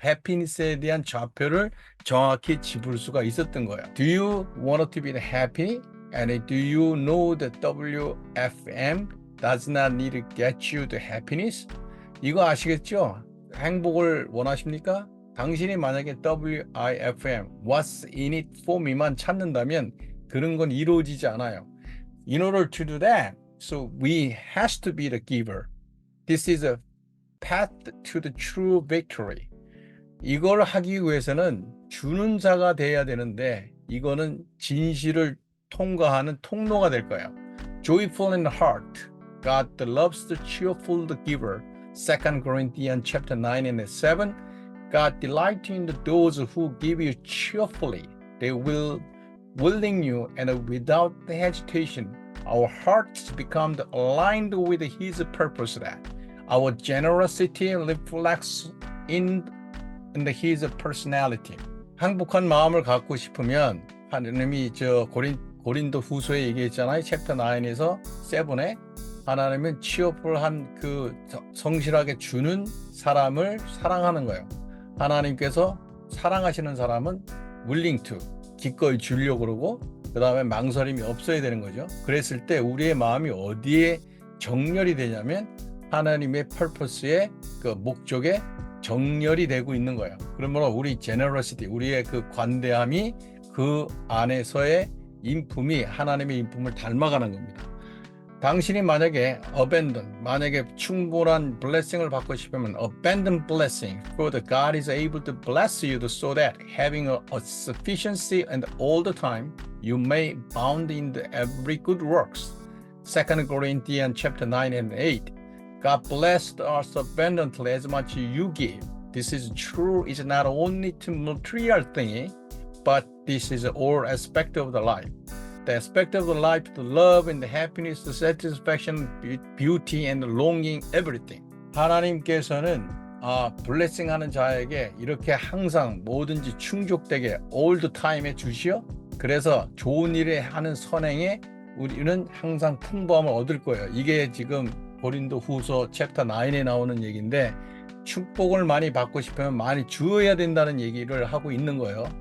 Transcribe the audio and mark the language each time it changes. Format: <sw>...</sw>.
<ko>해피니스에 대한 좌표를 정확히 짚을 수가 있었던 거예요.</ko> <en>Do you want to be happy? And do you know that WFM does not need to get you the happiness?</en> <ko>이거 아시겠죠? 행복을 원하십니까? 당신이 만약에 WIFM,</ko> <en>What's in it for me</en> <ko>만 찾는다면 그런 건 이루어지지 않아요.</ko> <en>In order to do that, so we has to be the giver. This is a path to the true victory.</en> <ko>이걸 하기 위해서는 주는 자가 돼야 되는데 이거는 진실을 통과하는 통로가 될 거예요.</ko> <en>Joyful in heart, God loves the cheerful the giver. 2 Corinthians chapter 9 and 7. God delights in those who give you cheerfully. They will willing you and without hesitation. Our hearts become aligned with His purpose. That our generosity reflects in His personality.</en> <ko>행복한 마음을 갖고 싶으면 하나님이 고린도 후서에 얘기했잖아요. 챕터 9에서 7에 하나님은 cheerful한 그 성실하게 주는 사람을 사랑하는 거예요. 하나님께서 사랑하시는 사람은 willing to 기꺼이 주려고 그러고 그 다음에 망설임이 없어야 되는 거죠. 그랬을 때 우리의 마음이 어디에 정렬이 되냐면 하나님의 purpose의 그 목적에 정렬이 되고 있는 거예요. 그러므로 우리 generosity, 우리의 그 관대함이 그 안에서의 인품이 하나님의 인품을 닮아가는 겁니다. 당신이 만약에 만약에 충분한 blessing을 받고 싶으면</ko> <en>abundant blessing, for the God is able to bless you so that having a sufficiency and all the time, you may abound in every good works. 2 Corinthians chapter 9 and 8. God blessed us abundantly as much as you give. This is true, is not only to material thing, but this is all aspect of the life. The aspect of the life, the love and the happiness, the satisfaction, beauty and the longing, everything.</en> <ko>하나님께서는 블레싱 하는 자에게 이렇게 항상 뭐든지 충족되게 all the time에 주시어 그래서 좋은 일에 하는 선행에 우리는 항상 풍부함을 얻을 거예요. 이게 지금 고린도 후서 챕터 9에 나오는 얘기인데 축복을 많이 받고 싶으면 많이 주어야 된다는 얘기를 하고 있는 거예요.</ko>